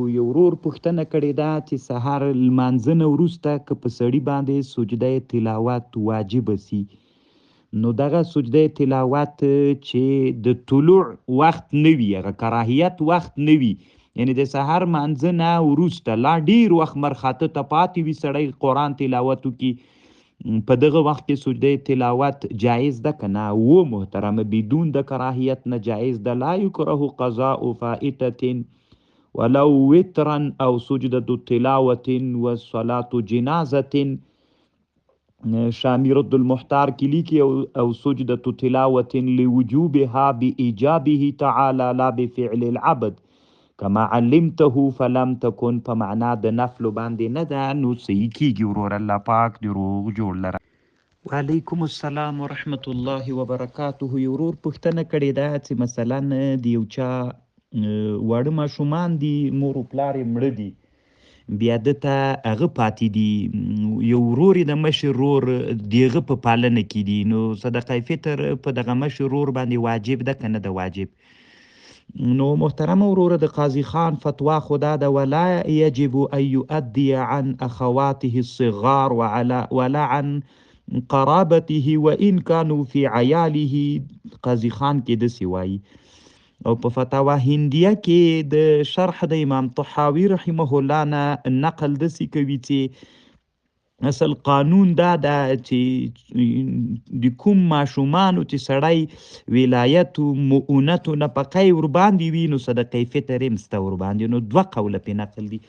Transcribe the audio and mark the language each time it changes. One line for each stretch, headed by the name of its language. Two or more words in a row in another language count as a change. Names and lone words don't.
Pashto: یو ورور پوښتنه کړې ده چې سهار لمانځه نه وروسته که په سړي باندې سجده تلاوت واجبه سي، نو دغه سجده تلاوت چې د طلوع وخت نه وي، هغه کراهیت وخت نه وي، یعنی د سحر مانځه نه وروسته لا ډیر وخت مرخاته ته پاتې وي سړی قرآن تلاوت وکړي، په دغه وخت کې سجده تلاوت جایز ده که نه؟ و محترمه بدون د کراهیت نه جایز ده.
Arabic: لا یکره قضاء فائتة ولو وترا او سجده تلاوت والصلاة جنازة. شامی رد المحتار
Pashto: کی لیکي
Arabic: او سجدة تلاوة لوجوبها بإيجابه تعالى لا بفعل العبد كما علمته فلم تكن،
Pashto: په معنا د نفل باندې نه ده، نو صحیح کیږي ورور. الله پاک دې روغ جوړ لره.
Arabic: وعلیکم السلام ورحمت الله وبرکاته.
Pashto: یو ورور پوښتنه کړې ده چې مثلا د یو چا واړه ماشومان دي، مور و پلار یې مړه دي، بیا دته هغه پاتې دي، یو ورور د مشر ورور دیغه په پالنه کې دي، نو صدقه فطر په دغه مشر ورور باندې واجب ده که نه ده واجب؟ نو محترم وروره د قاضي خان فتوا خدا ده،
Arabic: ولا يجب ان يؤدي عن اخواته الصغار ولا عن قرابته وان كانوا في عياله.
Pashto: قاضي خان کې داسې وایي، او په فتاوا هندیه کې د شرح د امام طحاوی
Arabic: رحمه الله
Pashto: نه نقل داسې کوي چې اصل قانون دا ده چې د کوم ماشومانو چې سړی ولایت مؤونت و نفقی ورباندې وي، نو صدقه فطر هم سته ورباندې، نو دوه قوله پې نقل دي.